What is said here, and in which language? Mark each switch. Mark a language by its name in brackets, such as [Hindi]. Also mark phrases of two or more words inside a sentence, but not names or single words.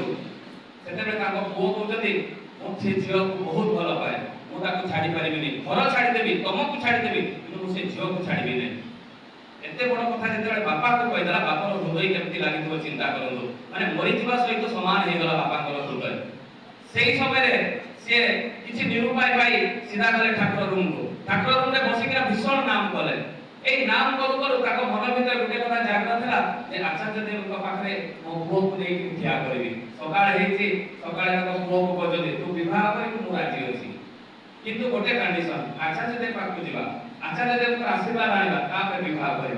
[Odia] ସେତେବେଳେ ତାଙ୍କ ପୁଅ କହୁଛନ୍ତି ମୁଁ ସେ ଝିଅକୁ ବହୁତ ଭଲ ପାଏ, ମୁଁ ତାକୁ ଛାଡି ପାରିବିନି, ଘର ଛାଡିଦେବି, ତମକୁ ଛାଡିଦେବି, କିନ୍ତୁ ମୁଁ ସେ ଝିଅକୁ ଛାଡିବି ନାହିଁ। ଏତେ ବଡ କଥା ଯେତେବେଳେ ବାପାକୁ କହିଦେଲା, ବାପାର ହୃଦୟ କେମିତି ଲାଗିଥିବ ଚିନ୍ତା କରନ୍ତୁ, ମାନେ ମରିଯିବା ସହିତ ସମାନ ହେଇଗଲା ବାପାଙ୍କର ହୃଦୟ। ସେଇ ସମୟରେ ସେ କିଛି ନିରୁପାୟ ପାଇ ସିଧା ଗଲେ ଠାକୁର ରୁମକୁ। ଠାକୁର ରୁମରେ ବସିକିନା ଭୀଷଣ ନାମ କଲେ। ଏଇ ନାମ কରୁ কରୁ ତାଙ୍କ ମନ ଭିତରେ ଗୋଟେ କଥା ଜାଗ୍ରତ ହେଲା ଯେ ଆଚାର୍ଯ୍ୟ ଦେବଙ୍କ ପାଖରେ ମୋ ପୁଅକୁ ନେଇକି ଠିଆ କରିବି। ସକାଳ ହେଇଛି, ସକାଳେ ତାଙ୍କ ପୁଅକୁ କହୁଛନ୍ତି ତୁ ବିବାହ କରିବୁ, ମୁଁ ରାଜି ଅଛି, କିନ୍ତୁ ଗୋଟେ କଣ୍ଡିସନ, ଆଚାର୍ଯ୍ୟ ଦେବ ପାଖକୁ ଯିବା, ଆଚାର୍ଯ୍ୟ ଦେବଙ୍କର ଆଶୀର୍ବାଦ ଆଣିବା, ତାପରେ ବିବାହ କରିବା।